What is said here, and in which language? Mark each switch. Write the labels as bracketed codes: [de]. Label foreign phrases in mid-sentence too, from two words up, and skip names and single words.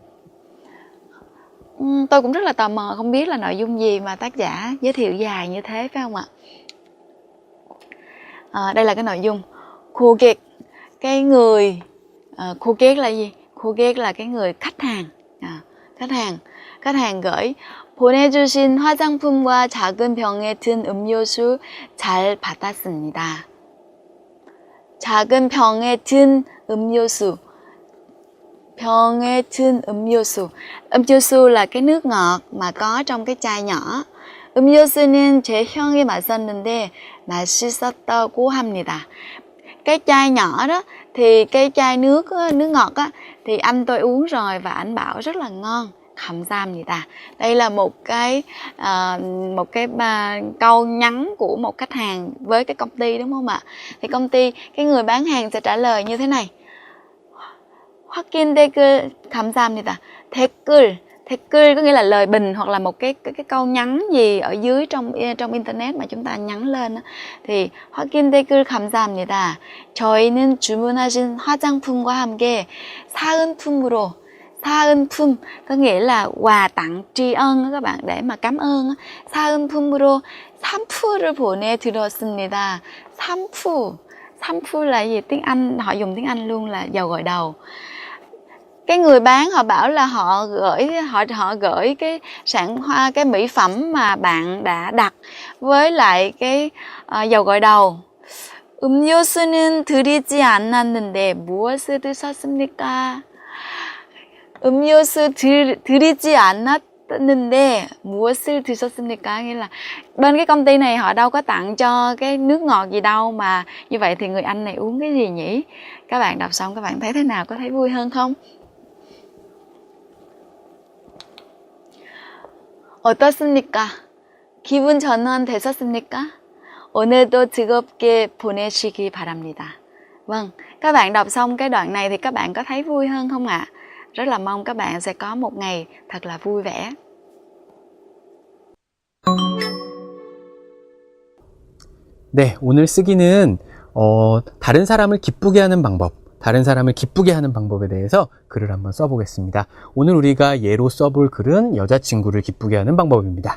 [vi] Tôi cũng rất là tò mò không biết là nội dung gì mà tác giả giới thiệu dài như thế, phải không ạ? Đây là cái nội dung. 고객, cái người 고객 là gì? 고객 là cái người khách hàng. khách hàng gửi [ko] 보내주신 화장품과 작은 병에 든 음료수 잘 받았습니다. 작은 병에 든 음료수. 병에 든 음료수. [vi] 음료수 là cái nước ngọt mà có trong cái chai nhỏ. [ko] 음료수는 제 형이 마셨는데 맛있었다고 합니다. [vi] Cái chai nhỏ đó thì cái chai nước ngọt á thì anh tôi uống rồi và anh bảo rất là ngon. [ko] 감사합니다. [vi] Đây là một cái câu nhắn của một khách hàng với cái công ty, đúng không ạ? Thì công ty, cái người bán hàng sẽ trả lời như thế này. [ko] 확인 댓글 감사합니다. [vi] 댓글 có nghĩa là lời bình hoặc là một cái câu nhắn gì ở dưới trong internet mà chúng ta nhắn lên thì [ko] 확인 댓글 감사합니다. 저희는 주문하신 화장품과 함께 사은품으로 [vi] 사은품 có nghĩa là quà tặng tri ân các bạn, để mà cảm ơn. [ko] 사은품으로 산푸를 보내드렸습니다. [vi] 산푸 là gì? Tiếng Anh, họ dùng tiếng Anh luôn là dầu gội đầu. Cái người bán họ bảo là họ gửi cái cái mỹ phẩm mà bạn đã đặt với lại cái dầu gội đầu. [ko] 음료수는 드리지 않았는데 무엇을 드셨습니까? 음료수 드리지 않았는데 무엇을 드셨습니까? [vi] Nghĩa là bên cái công ty này họ đâu có tặng cho cái nước ngọt gì đâu, mà như vậy thì người anh này uống cái gì nhỉ? Các bạn đọc xong các bạn thấy thế nào? Có thấy vui hơn không? [ko] 어떻습니까? 기분 전환 되셨습니까? 오늘도 즐겁게 보내시기 바랍니다. [vi] Vâng, các bạn đọc xong cái đoạn này thì các bạn có thấy vui hơn không ạ? Rất là mong các bạn sẽ có một ngày thật là vui vẻ. [ko] 네, 오늘 쓰기는 다른 사람을 기쁘게 하는 방법, 다른 사람을 기쁘게 하는 방법에 대해서 글을 한번 써보겠습니다. 오늘 우리가 예로 써볼 글은 여자친구를 기쁘게 하는 방법입니다.